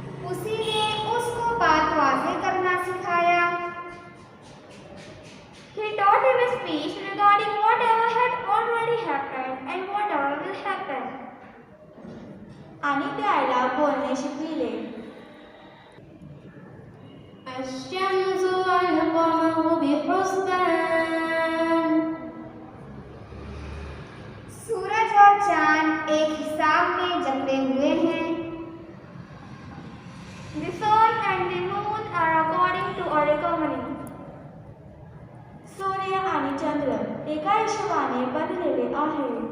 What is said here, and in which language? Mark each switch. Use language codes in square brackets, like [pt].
[hi] उसी ने उसको बात वाज़ेह करना सिखाया। [en] He taught him speech regarding whatever had already happened and whatever will happen. [mr] आणि त्याला बोलणे शिकविले. [ar] الشمس والقمر بحسبان. [hi] सूरज और चांद एक हिसाब में जकड़े हुए हैं। [en] The sun and the moon are according to a reckoning. [mr] सूर्य आणि चंद्र एका हिशोबाने बनलेले आहे.